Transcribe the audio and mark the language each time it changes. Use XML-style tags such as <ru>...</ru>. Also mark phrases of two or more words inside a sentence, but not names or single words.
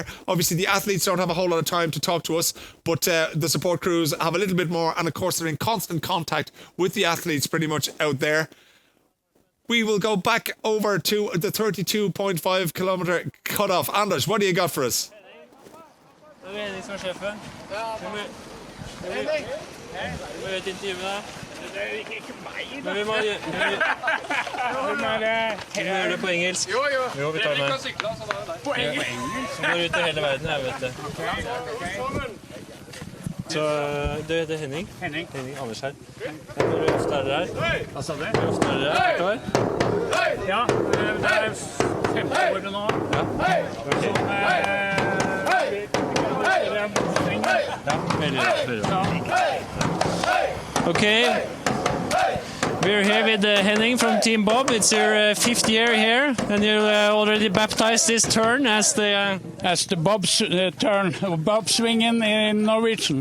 <en>Obviously, the athletes don't have a whole lot of time to talk to us, but the support crews have a little bit more, and of course, they're in constant contact with the athletes pretty much out there. We will go back over to the 32.5 kilometre cut-off. Anders, what do you got for us?</en> <no>Det er Henning som er sjefen. Henning! Vi må gjøre et intervju med deg. Det er ikke meg, da. Men vi må gjøre det på engelsk. Jo, vi tar det med. På engelsk? Vi går ut i hele verden her, vet du. Så du heter Henning? Henning Anders her. Hvor ofte er dere her? Hva sa du? Hvor ofte er dere her? Ja, det er 5 år nå. Ja,</no> <en>okay, we're here with Henning from Team Bob. It's your 5th year here, and you already baptized this turn as the Bob's turn, Bob swinging in Norwegian.</en>